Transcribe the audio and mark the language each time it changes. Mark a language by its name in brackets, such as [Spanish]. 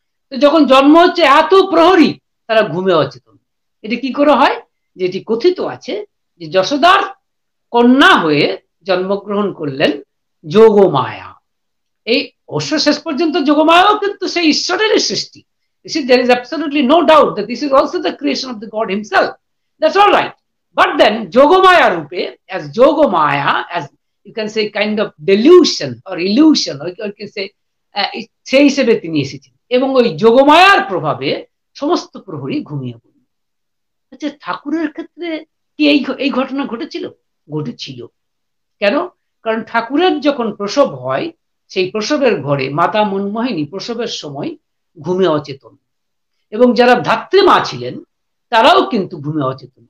[Bangla] তো যখন জন্ম হচ্ছে, এত প্রহরী তারা ঘুমে অচেতন। এটি কি করে হয়? যেটি কথিত আছে যে যশোদার কন্যা হয়ে জন্মগ্রহণ করলেন যোগমায়া। এই অবশ্য শেষ পর্যন্ত যোগমায়াও কিন্তু সেই ঈশ্বরেরই সৃষ্টি। [English] There is absolutely no doubt that this is also the creation of the God himself. That's all right. But then Yogamaya Rupe, as Yogamaya, as you can say kind of delusion or illusion, or you can say [Bangla] সেই হিসেবে তিনি এসেছেন এবং ওই যোগমায়ার প্রভাবে সমস্ত প্রহরী ঘুমিয়ে পড়ল। আচ্ছা, ঠাকুরের ক্ষেত্রে কি এই ঘটনা ঘটেছিল? ঘটেছিল। কেন? কারণ ঠাকুরের যখন প্রসব হয়, সেই প্রসবের ঘরে মাতা মনমোহিনী প্রসবের সময় ঘুমে অচেতন, এবং যারা ধাত্রীমা ছিলেন তারাও কিন্তু ঘুমে অচেতন।